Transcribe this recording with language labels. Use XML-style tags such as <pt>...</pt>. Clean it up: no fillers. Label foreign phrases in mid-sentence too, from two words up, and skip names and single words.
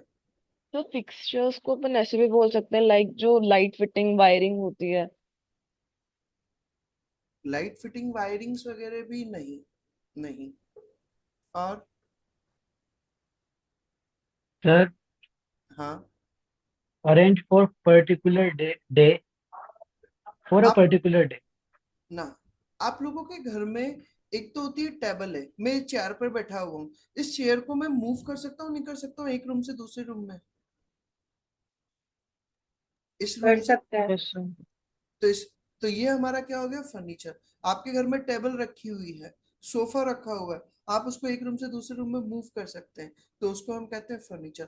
<hi>तो फिक्सचर्स को अपन ऐसे भी बोल सकते हैं, लाइक जो</hi> <en>light fitting wiring</en> <hi>होती है।</hi> <en>light fitting wirings</en> <hi>वगैरह भी नहीं, नहीं। और</hi> <en>Sir,</en> <hi>हाँ,</hi> <en>arrange for particular day for a</en> <hi>आप</hi> <en>particular day.</en> <hi>ना, आप लोगों के घर में एक तो होती है टेबल है, मैं चेयर पर बैठा हुआ हूँ, इस चेयर को मैं मूव कर सकता हूँ नहीं कर सकता हूँ एक रूम से दूसरे रूम में? इस कर रूम से। सकते हैं।</hi> <en>yes sir.</en> <hi>तो इस तो ये हमारा क्या हो गया, फर्नीचर। आपके घर में टेबल रखी हुई है, सोफा रखा हुआ है, आप उसको एक रूम से दूसरे रूम में मूव कर सकते हैं, तो उसको हम कहते हैं फर्नीचर।</hi>